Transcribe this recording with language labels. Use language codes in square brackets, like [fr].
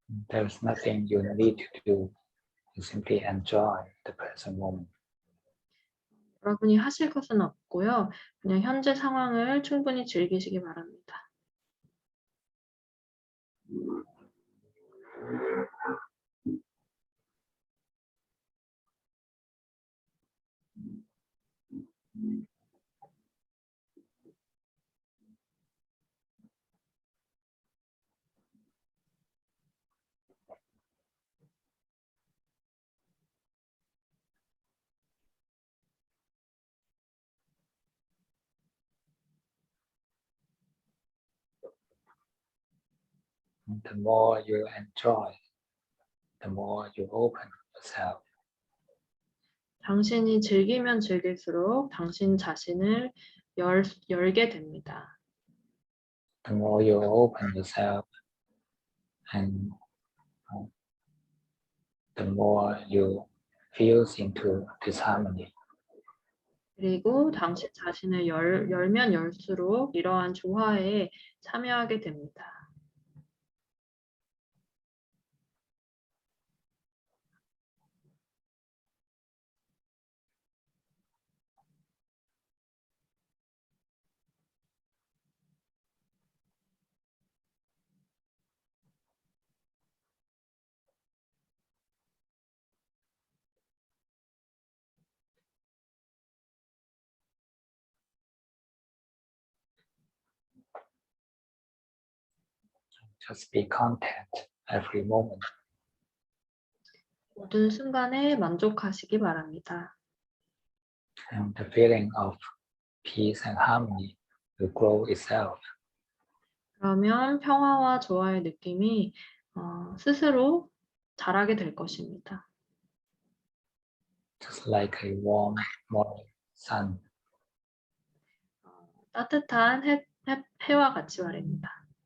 [en] There is nothing you need to do. You simply enjoy the present moment. [ko] 여러분이 하실 것은 없고요. 그냥 현재 상황을 충분히 즐기시기 바랍니다. [en] The more you enjoy, the more you open yourself. [ko] 당신이 즐기면 즐길수록 당신 자신을 열게 됩니다. [en] The more you open yourself, and the more you feel into this harmony. [ko] 그리고 당신 자신을 열면 열수록 이러한 조화에 참여하게 됩니다. [en] Just be content every moment. [ko] 모든 순간에 만족하시기 바랍니다. [en] And the feeling of peace and harmony will grow itself. [ko] 그러면 평화와 조화의 느낌이 스스로 자라게 될 것입니다. [en] Just like a warm morning sun. [ko] 따뜻한 해와 같이 말입니다.